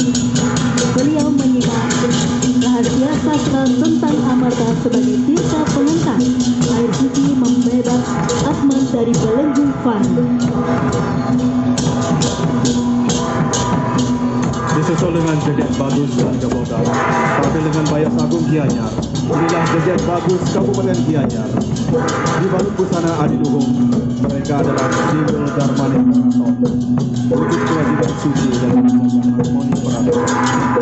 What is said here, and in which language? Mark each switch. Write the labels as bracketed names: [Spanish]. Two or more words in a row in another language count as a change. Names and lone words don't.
[Indonesian] Beliau menyimak rahasia sastra tentang Amarta sebagai tirta pengangkat air suci membebas Atman dari belenggu fana. Disusul dengan Jejet Bagus dan Gebodan, tampil dengan Bayas Agung Gianyar. Inilah Jejet Bagus Kabupaten Gianyar. Di balut busana adiluhung, mereka adalah simbol Dharma Ningrat, wujud kewajiban suci dan menjaga harmoni peradaban.